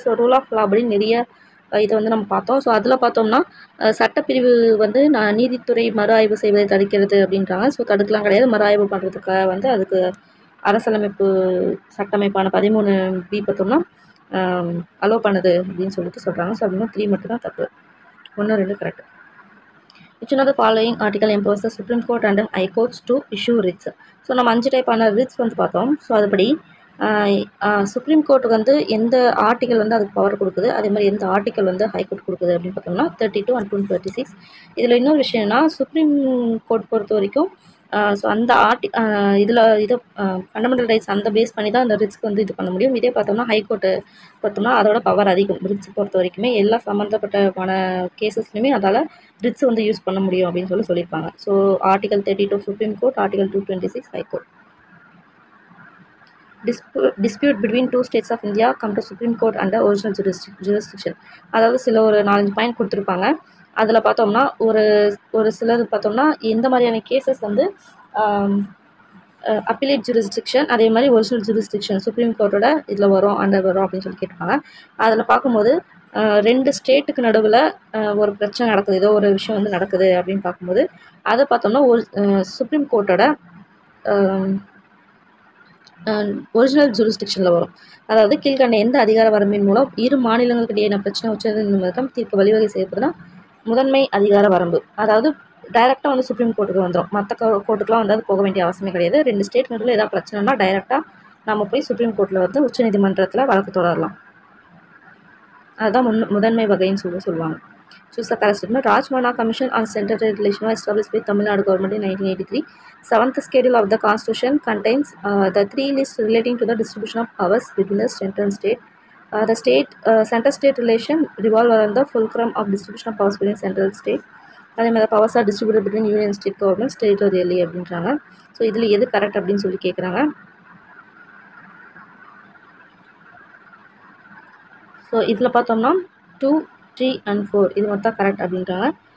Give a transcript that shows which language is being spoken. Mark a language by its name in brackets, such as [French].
[Tamil] So rule of law அப்படி நிறைய இதை வந்து நம்ம பார்த்தோம். ஸோ அதில் பார்த்தோம்னா சட்டப்பிரிவு வந்து நீதித்துறை மறு ஆய்வு செய்வதை தடுக்கிறது அப்படின்றாங்க. ஸோ தடுக்கலாம் கிடையாது, மறு ஆய்வு பண்ணுறதுக்காக வந்து அதுக்கு அரசியலமைப்பு சட்டமைப்பான 13B பார்த்தோம்னா அலோவ் பண்ணுது அப்படின்னு சொல்லிட்டு சொல்கிறாங்க. ஸோ அப்படின்னா 3 மட்டும் தான் தப்பு, 1, 2 correct. [English] Which one of the following article empowers the Supreme Court and High Courts to issue writs? [Tamil] So நம்ம 5 டைப்பான ரிட்ஸ் வந்து பார்த்தோம். ஸோ அதுபடி சுப்ரீம் கோர்ட்டுக்கு வந்து எந்த ஆர்டிக்கல் வந்து அதுக்கு பவர் கொடுக்குது, அதே மாதிரி எந்த ஆர்டிக்கல் வந்து ஹைகோர்ட் கொடுக்குது அப்படின்னு பார்த்தோம்னா 32 and 236. இதில் இன்னொரு விஷயம்னா சுப்ரீம் கோர்ட் பொறுத்த வரைக்கும் ஸோ அந்த இதை ஃபண்டமெண்டல் ரைட்ஸ் அந்த பேஸ் பண்ணி தான் அந்த ரிட்ஸ்க்கு வந்து இது பண்ண முடியும். இதே பார்த்தோம்னா ஹைகோர்ட்டு பார்த்தோம்னா அதோட பவர் அதிகம். ரிட்ஸ் பொறுத்த வரைக்குமே எல்லா சம்மந்தப்பட்டமான கேசஸ்லையுமே அதால் ரிட்ஸ் வந்து யூஸ் பண்ண முடியும் அப்படின்னு சொல்லியிருப்பாங்க. So article 32 supreme court, article 226 high court. [English] Dispute between 2 states of India come to Supreme Court under original jurisdiction. [Tamil] அதாவது ஒரு 4-5 பாயிண்ட் கொடுத்துருப்பாங்க. அதில் பார்த்தோம்னா ஒரு சிலது பார்த்தோம்னா எந்த மாதிரியான கேசஸ் வந்து அப்பீலேட் ஜூரிஸ்டிக்ஷன், அதே மாதிரி ஒரிஜினல் ஜூரிஸ்டிக்ஷன் சுப்ரீம் கோர்ட்டோட இதில் வரும் அப்படின்னு சொல்லி கேட்பாங்க. அதில் பார்க்கும்போது 2 ஸ்டேட்டுக்கு நடுவில் ஒரு பிரச்சனை நடக்குது, ஏதோ ஒரு விஷயம் வந்து நடக்குது அப்படின்னு பார்க்கும்போது அதை பார்த்தோம்னா சுப்ரீம் கோர்ட்டோட ஒரிஜினல் ஜூரிஸ்டிக்ஷனில் வரும். அதாவது கீழ்கண்ட எந்த அதிகார வரம்பின் மூலம் இரு மாநிலங்களுக்கு இடையே பிரச்சனை உச்சநீதிமன்றம் தீர்க்க வழிவகை செய்யப்படுதுன்னா முதன்மை அதிகார வரம்பு. அதாவது டைரெக்டாக வந்து சுப்ரீம் கோர்ட்டுக்கு வந்துடும், மற்ற கோர்ட்டுக்குலாம் வந்து அது போக வேண்டிய அவசியமே கிடையாது. 2 ஸ்டேட் நடுவில் ஏதாவது பிரச்சனைனா டைரெக்டாக நம்ம போய் சுப்ரீம் கோர்ட்டில் வந்து உச்சநீதிமன்றத்தில் வழக்கு தொடரலாம். அதுதான் முதன்மை வகைன்னு சொல்லுவாங்க. [English] Choose the correct statement. Rajmana Commission on Central State Relation was established by Tamil Nadu government in 1983. 7th schedule of the Constitution contains the 3 lists relating to the distribution of powers between the central and state. The center-state relation revolve around the fulcrum of distribution of powers between central and state. [Tamil] அதே மாதிரி [English] powers are distributed between union state government territorially [Tamil] அப்படின்றாங்க. So இதில் எது correct அப்படின்னு சொல்லி கேட்குறாங்க. So இதில் பார்த்தோம்னா 2, 3 and 4 இது மட்டும் தான் கரெக்ட் அப்படின்றாங்க.